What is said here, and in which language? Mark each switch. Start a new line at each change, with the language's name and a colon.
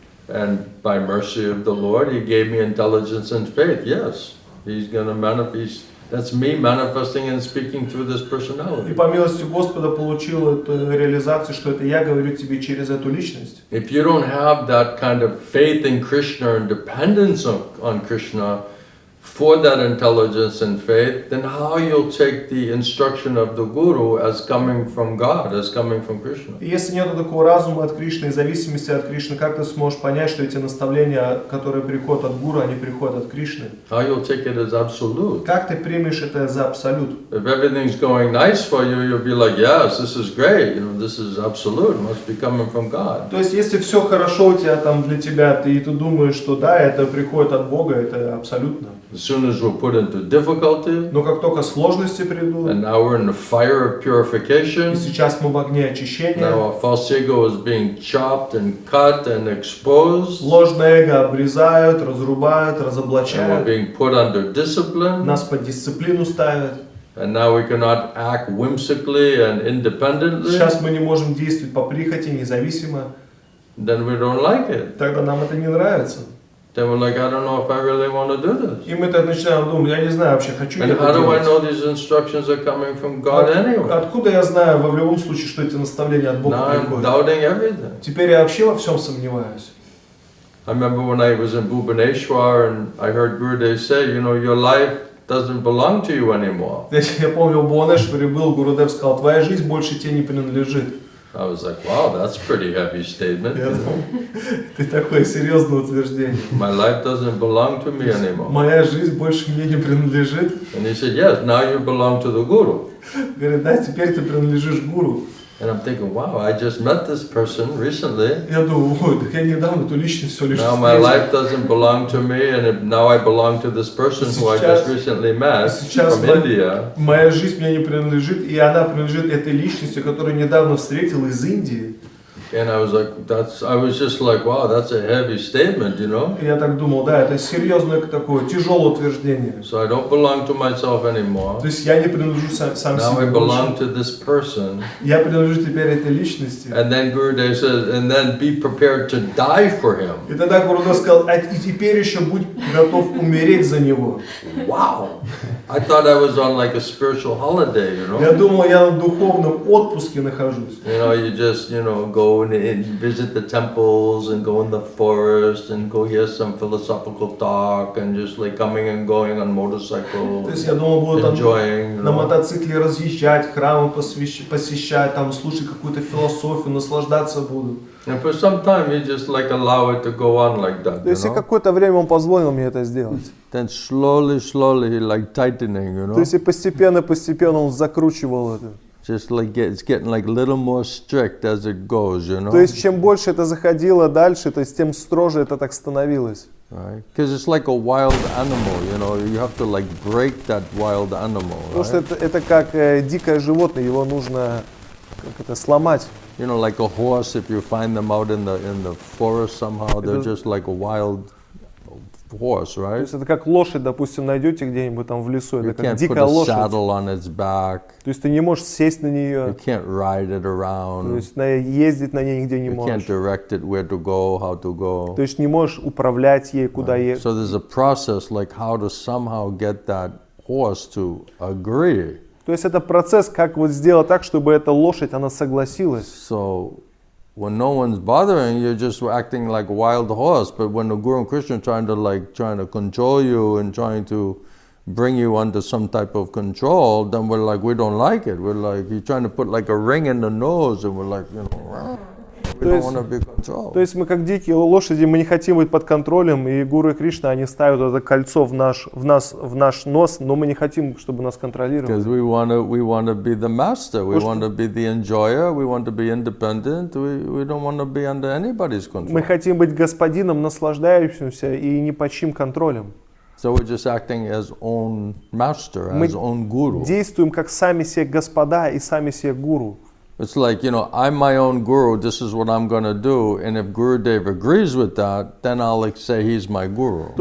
English: And by mercy of the Lord, he gave me intelligence and faith. Yes, he's going to manifest. That's me manifesting and speaking through this
Russian: И
English: personality.
Russian: по милости Господа получил эту реализацию, что это я говорю тебе через эту личность.
English: If you don't have that kind of faith in Krishna and dependence on Krishna for that intelligence and faith, then how you'll take the instruction of the Guru as coming from God, as coming from Krishna?
Russian: И если нет такого разума от Кришны и зависимости от Кришны, как ты сможешь понять, что эти наставления, которые приходят от Гуру, они приходят от Кришны?
English: How you'll take it as absolute?
Russian: Как ты примешь это за абсолют?
English: If everything's going nice for you, you'll be like, yes, this is great. You know, this is absolute. It must be coming from God.
Russian: То есть, если все хорошо у тебя там для тебя, и ты думаешь, что да, это приходит от Бога, это абсолютно.
English: As soon as we're put into difficulty,
Russian: Но как только сложности придут,
English: and now we're in the fire of purification,
Russian: и сейчас мы в огне очищения,
English: now our false ego is being chopped and cut and exposed,
Russian: ложное эго обрезают, разрубают,
English: and we're
Russian: разоблачают,
English: being put under discipline,
Russian: нас под дисциплину ставят.
English: and now we cannot act whimsically and independently,
Russian: Сейчас мы не можем действовать по прихоти, независимо.
English: then we don't like it.
Russian: Тогда нам это не нравится.
English: Then we're like, I don't know if I really want to do this.
Russian: И мы так начинаем думать, я не знаю вообще, хочу я
English: And
Russian: это
English: how do I
Russian: делать.
English: know these instructions are coming from God anyway?
Russian: Откуда я знаю в любом случае, что эти наставления от Бога
English: Now I'm
Russian: приходят?
English: doubting everything.
Russian: Теперь я вообще во всем сомневаюсь.
English: I remember when I was in Bhubaneswar and I heard Gurudev say, you know, your life doesn't belong to you anymore.
Russian: Я помню, в Бхуванешваре был, Гурудев сказал, твоя жизнь больше тебе не принадлежит.
English: I was like, wow, that's a pretty heavy statement.
Russian: Я думал, ты такое серьезное утверждение.
English: My life doesn't belong to me anymore.
Russian: Моя жизнь больше мне не принадлежит.
English: And he said, yes, now you belong to the Guru.
Russian: Говорит, да, теперь ты принадлежишь гуру.
English: And I'm thinking, wow, I just met this person recently.
Russian: Я думаю, ой, так я недавно эту личность все лишь
English: Now my
Russian: встретил.
English: life doesn't belong to me, and now I belong to this person who I just recently met from India.
Russian: Моя жизнь мне не принадлежит, и она принадлежит этой личности, которую недавно встретил из Индии.
English: And I was like, I was just like, wow, that's a heavy statement, you know?
Russian: И я так думал, да, это серьезное такое, тяжелое утверждение.
English: So I don't belong to myself anymore.
Russian: То есть я не принадлежу сам
English: Now I
Russian: себе
English: belong
Russian: больше.
English: to this person.
Russian: Я принадлежу теперь этой личности.
English: And then Gurudev says, and then be prepared to die for him.
Russian: И тогда Гурудев сказал, и теперь еще будь готов умереть за него.
English: Wow! I thought I was on like a spiritual holiday, you know?
Russian: Я думал, я на духовном отпуске нахожусь.
English: You know, you just, go and visit the temples and go in the forest and go hear some philosophical talk and just like coming and going on motorcycle,
Russian: То есть я думал, буду там
English: enjoying,
Russian: на мотоцикле разъезжать, храмы посещать, там слушать какую-то философию, наслаждаться буду.
English: And for some time you just like allow it to go on like that,
Russian: То есть и какое-то время он позволил мне это сделать.
English: Then slowly like tightening,
Russian: То есть и постепенно он закручивал это.
English: Just like it's getting like a little more strict as it goes, you know?
Russian: То есть чем больше это заходило дальше, то есть тем строже это так становилось.
English: Right? Because it's like a wild animal, you know, you have to like break that wild animal,
Russian: Потому что
English: right?
Russian: это как дикое животное, его нужно сломать.
English: You know, like a horse, if you find them out in the forest somehow, they're just like a wild horse,
Russian: То
English: right?
Russian: есть это как лошадь, допустим, найдете где-нибудь там в лесу,
English: You
Russian: это как
English: can't put
Russian: дикая
English: a
Russian: лошадь.
English: saddle on its back,
Russian: То есть ты не можешь сесть на
English: you
Russian: нее,
English: can't ride it
Russian: то
English: around,
Russian: есть ездить на ней нигде не
English: you can't
Russian: можешь.
English: direct it where to go, how to go.
Russian: То есть не можешь управлять ей, куда ехать.
English: So there's a process like how to somehow get that horse to agree.
Russian: То есть это процесс, как вот сделать так, чтобы эта лошадь, она согласилась.
English: So when no one's bothering, you're just acting like a wild horse. But when the Guru and Krishna are trying to control you and trying to bring you under some type of control, then we're like, we don't like it. We're like, you're trying to put like a ring in the nose, and we're like, we don't want to be controlled.
Russian: То есть мы как дикие лошади, мы не хотим быть под контролем, и Гуру и Кришна, они ставят это кольцо в наш нос, но мы не хотим, чтобы нас контролировали.
English: Because we want to be the master, we want to be the enjoyer, we want to be independent, we don't want to be under anybody's control.
Russian: Мы хотим быть господином, наслаждающимся и ни под чьим контролем.
English: So we're just acting as own master,
Russian: Мы
English: as own guru.
Russian: действуем как сами себе господа и сами себе гуру.
English: It's like, I'm my own guru, this is what I'm going to do, and if Gurudev agrees with that, then I'll like say he's my guru.